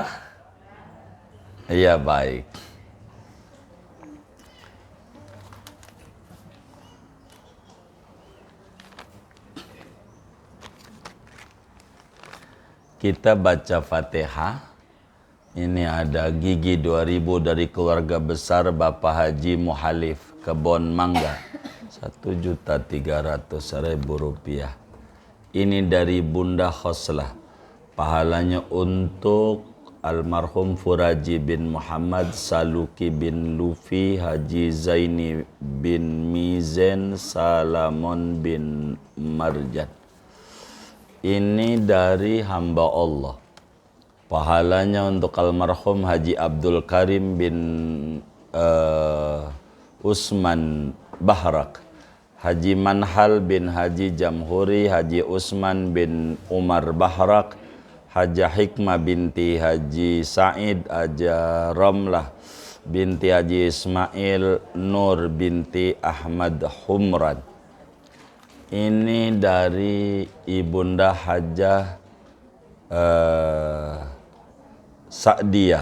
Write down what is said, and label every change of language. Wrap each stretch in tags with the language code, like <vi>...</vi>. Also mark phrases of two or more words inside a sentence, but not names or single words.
<id>Iya, baik. Kita baca Fatihah. Ini ada gigi 2000 dari keluarga besar Bapak Haji Muhalif Kebon Mangga, 1.300.000 rupiah. Ini dari Bunda Khoslah. Pahalanya untuk almarhum Furaji bin Muhammad, Saluki bin Lufi, Haji Zaini bin Mizen, Salamon bin Marjan. Ini dari hamba Allah. Pahalanya untuk almarhum Haji Abdul Karim bin Usman Bahrak, Haji Manhal bin Haji Jamhuri, Haji Usman bin Umar Bahrak, Haja Hikmah binti Haji Said, Haja Ramlah binti Haji Ismail, Nur binti Ahmad Humran. Ini dari Ibunda Hajah Sa'diyah.</id>